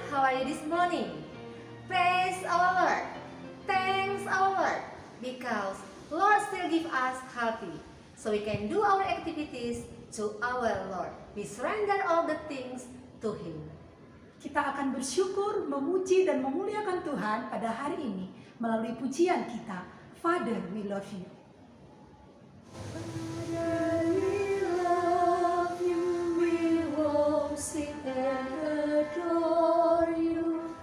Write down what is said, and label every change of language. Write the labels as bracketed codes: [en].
[en] How are you this morning? Praise our Lord. Thanks our Lord. Because Lord still give us healthy. So we can do our activities to our Lord. We surrender all the things to Him. [id] Kita akan bersyukur, memuji, dan memuliakan Tuhan pada hari ini melalui pujian kita, [en] Father, we love you. Father, we love you, we worship and adore you.